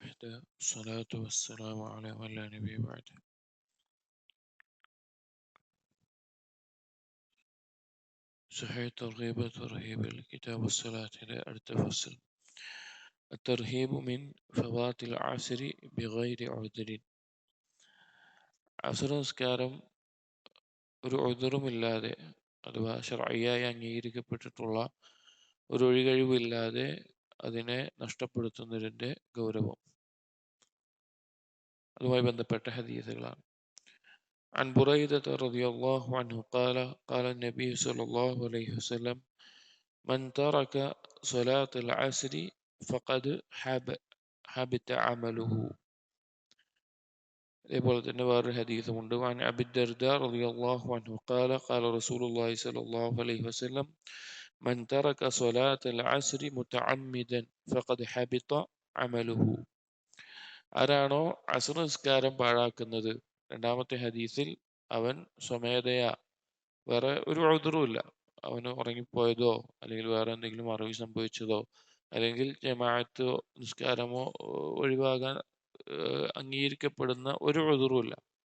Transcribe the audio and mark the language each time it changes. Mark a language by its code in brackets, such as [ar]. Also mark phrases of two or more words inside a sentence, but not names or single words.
[ar] الله والصلاة والسلام على من لا نبي بعده. صحيح الترغيب وترهيب الكتاب الصلاة إلى أرتفصل. الترهيب من فوات العصر بغير عذر. [ml] അസുര നിസ്കാരം ഒരു ഉദറുമില്ലാതെ അഥവാ ശർഈയായി അംഗീകരിക്കപ്പെട്ടിട്ടുള്ള ഒരു ഒഴികഴിവില്ലാതെ അതിനെ നഷ്ടപ്പെടുത്തുന്നതിൻ്റെ ഗൗരവം, അതുമായി ബന്ധപ്പെട്ട ഹദീസുകളാണ്. [ar] عن بريدة رضي الله عنه قال قال النبي صلى الله عليه وسلم من ترك صلاة العصر فقد حبط عمله. [ml] അതേപോലെ തന്നെ വേറൊരു ഹദീസുമുണ്ട്. [ar] عن أبي الدرداء رضي الله عنه قال قال رسول الله صلى الله عليه وسلم من ترك صلاة العصر متعمدا فقد حبط عمله. [ml] ആരാണോ അസ്ർ നിസ്കാരം പാഴാക്കുന്നത്, രണ്ടാമത്തെ ഹദീസിൽ അവൻ സ്വമേധയാ, വേറെ ഒരു ഉദ്റുമില്ല, അവന് ഉറങ്ങിപ്പോയതോ അല്ലെങ്കിൽ വേറെ എന്തെങ്കിലും മറവി സംഭവിച്ചതോ അല്ലെങ്കിൽ ജമാഅത്തോ നിസ്കാരമോ ഒഴിവാകാൻ അംഗീകരിക്കപ്പെടുന്ന ഒരു ഉദ്റുമില്ല,